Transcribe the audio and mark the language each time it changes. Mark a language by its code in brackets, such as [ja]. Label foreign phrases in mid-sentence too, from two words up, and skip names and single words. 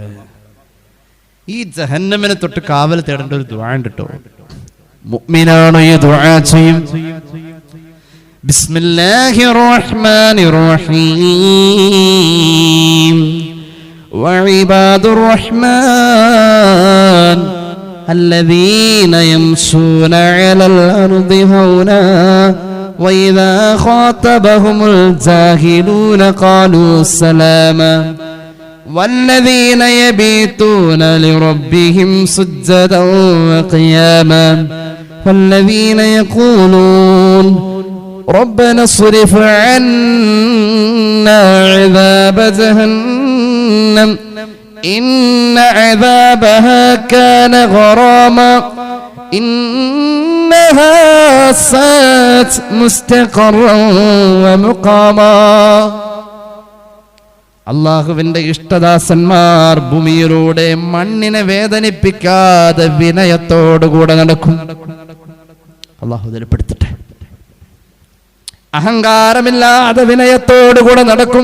[ml] ഈ ജഹന്നമിനെ തൊട്ട് കാവൽ തേടേണ്ട ഒരു ദുആ ഉണ്ട് കേട്ടോ. മുഅ്മിനാണ് ഈ ദുആ ചെയ്യും. [ar] بسم الله الرحمن الرحيم وعباد الرحمن الذين يمشون على الأرض هونا وإذا خاطبهم الجاهلون قالوا سلاما والذين يبيتون لربهم سجدا وقياما والذين يقولون ربنا اصرف عنا عذاب جهنم إن عذابها كان غراما إنها ساءت مستقرا ومقاما. [ml] അള്ളാഹുവിന്റെ ഇഷ്ടദാസന്മാർ ഭൂമിയിലൂടെ മണ്ണിനെ വേദനിപ്പിക്കാതെ വിനയത്തോടുകൂടെ നടക്കും. അള്ളാഹു ഇതിൽപ്പെടുത്തട്ടെ. അഹങ്കാരമില്ലാതെ വിനയത്തോടുകൂടെ നടക്കും.